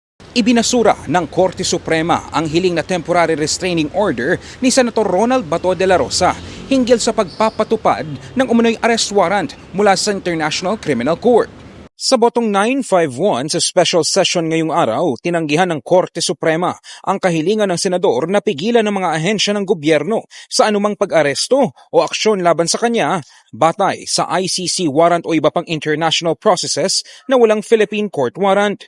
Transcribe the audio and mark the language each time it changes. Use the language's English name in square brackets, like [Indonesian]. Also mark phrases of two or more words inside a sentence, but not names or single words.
[Filipino] Ibinasura ng Korte Suprema ang hiling na [English] temporary restraining order [Filipino] ni Senator Ronald Bato de la Rosa hinggil sa pagpapatupad ng umano'y [English] arrest warrant [Filipino] mula sa International Criminal Court. Sa botong 951 sa [English] special session [Filipino] ngayong araw, tinanggihan ng Korte Suprema ang kahilingan ng senador na pigilan ng mga ahensya ng gobyerno sa anumang pag-aresto o aksyon laban sa kanya batay sa [English] ICC warrant [Filipino] o iba pang [English] international processes [Filipino] na walang [English] Philippine court warrant.